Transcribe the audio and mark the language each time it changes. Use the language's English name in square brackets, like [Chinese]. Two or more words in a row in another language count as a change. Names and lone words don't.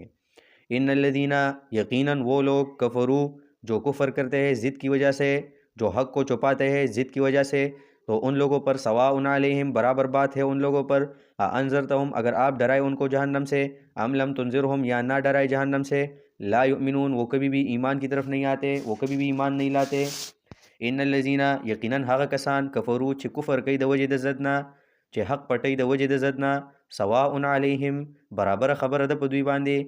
[Arabic] ان الذین، [Urdu] یقیناً وہ لوگ، کفروا، جو کفر کرتے ہیں ضد کی وجہ سے، جو حق کو چھپاتے ہیں ضد کی وجہ سے، تو ان لوگوں پر [Arabic] سواء علیہم، [Urdu] برابر بات ہے ان لوگوں پر، انذرتہم، اگر آپ ڈرائے ان کو جہنم سے، [Arabic] ام لم تنذرہم، [Urdu] یا نہ ڈرائے جہنم سے، [Arabic] لا یؤمنون، [Urdu] وہ کبھی بھی ایمان کی طرف نہیں آتے، وہ کبھی بھی ایمان نہیں لاتے۔ [Arabic] ان الذین، [Pashto] یقیناً هغه کسان، کفروا چې کفر کوي د وجې د ضد نه، چې حق پټوي د وجې د ضد نه، [Arabic] سواء علیہم، [Pashto] برابر خبره ده په دوی باندې،